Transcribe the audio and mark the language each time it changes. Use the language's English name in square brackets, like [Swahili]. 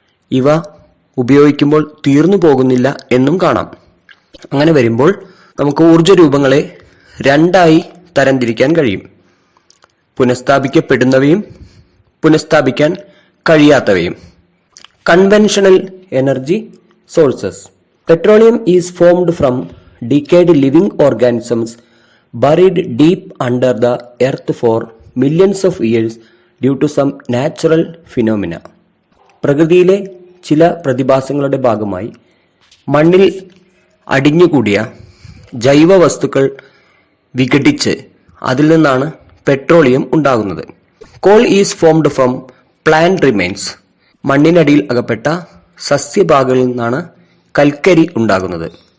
[Malayalam] ഇവ ഉപയോഗിക്കുമ്പോൾ തീർന്നു പോകുന്നില്ല എന്നും കാണാം. അങ്ങനെ വരുമ്പോൾ നമുക്ക് ഊർജരൂപങ്ങളെ രണ്ടായി തരംതിരിക്കാൻ കഴിയും: പുനഃസ്ഥാപിക്കപ്പെടുന്നവയും പുനഃസ്ഥാപിക്കാൻ കഴിയാത്തവയും. [English] Conventional energy sources. Petroleum is formed from decayed living organisms buried deep under the earth for millions of years due to some natural phenomena. [Malayalam] പ്രകൃതിയിലെ ചില പ്രതിഭാസങ്ങളുടെ ഭാഗമായി മണ്ണിൽ അടിഞ്ഞുകൂടിയ ജൈവ വസ്തുക്കൾ വിഘടിച്ച് അതിൽ നിന്നാണ് പെട്രോളിയം ഉണ്ടാകുന്നത്. [English] Coal is formed from plant remains. [Malayalam] മണ്ണിനടിയിൽ അകപ്പെട്ട സസ്യഭാഗങ്ങളിൽ നിന്നാണ് കൽക്കരി ഉണ്ടാകുന്നത്.